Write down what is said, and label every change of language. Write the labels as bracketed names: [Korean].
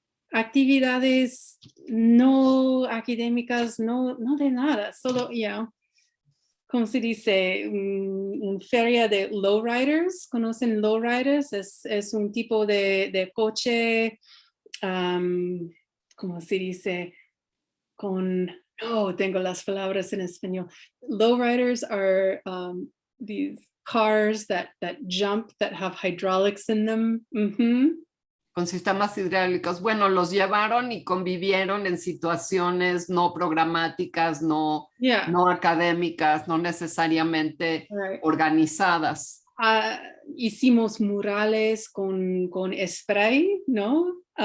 [Spanish] Actividades no académicas, no de nada, solo, ¿cómo se dice? Un feria de lowriders. ¿Conocen lowriders? Es un tipo de coche, ¿cómo se dice? Tengo las palabras en español. [English] Lowriders are these cars that jump, that have hydraulics in them. [Spanish] Con sistemas hidráulicos. Bueno, los llevaron y convivieron en situaciones no programáticas, no académicas, no necesariamente organizadas. Hicimos murales con spray, ¿no?